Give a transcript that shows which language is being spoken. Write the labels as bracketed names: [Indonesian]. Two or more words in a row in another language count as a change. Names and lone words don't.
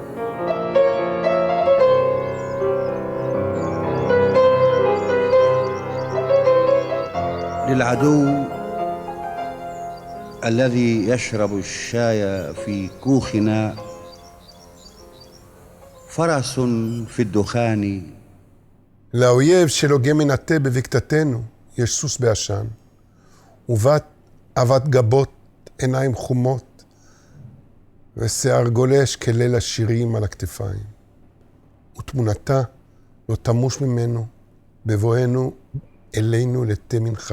[Arabic] للعدو الذي يشرب الشاي في كوخنا فرس في الدخان. [Hebrew] לאויב שלוגה מנטה בבקתתנו יש סוס בעשן, ובת עבת גבות, עיניים חומות, ושיער גולש כליל השירים על הכתפיים. ותמונתה לא תמוש ממנו בבואנו אלינו לתה מנחה.